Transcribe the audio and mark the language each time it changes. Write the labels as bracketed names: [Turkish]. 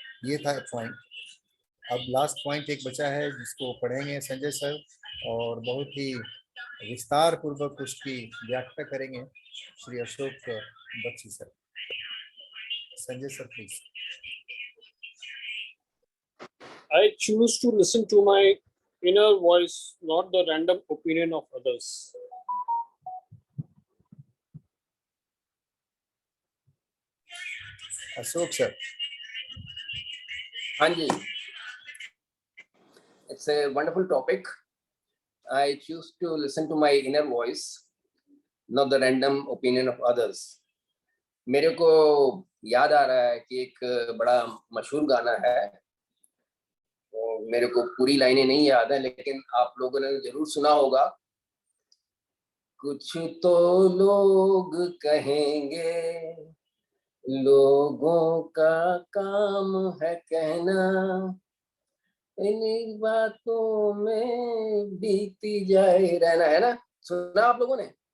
[Hindi] ये था पॉइंट। अब लास्ट पॉइंट एक बचा है जिसको पढ़ेंगे संजय सर और बहुत ही विस्तार पूर्वक उसकी व्याख्या करेंगे Shri Ashok Bakshi sir. Sanjay sir please. [English] I choose to listen to my inner voice, not the random opinion of others. [Hindi] Ashok sir. हाँ जी, [English] it's a wonderful topic. I choose to listen to my inner voice, not the random opinion of others. [Hindi] मेरे को याद आ रहा है कि एक बड़ा मशहूर गाना है, और मेरे को पूरी लाइनें नहीं याद है, लेकिन आप लोगों ने जरूर सुना होगा। कुछ तो लोग कहेंगे, लोगों का काम है कहना, इन बातों में बीती जाए रहना, है ना? सुना आप लोगों ने?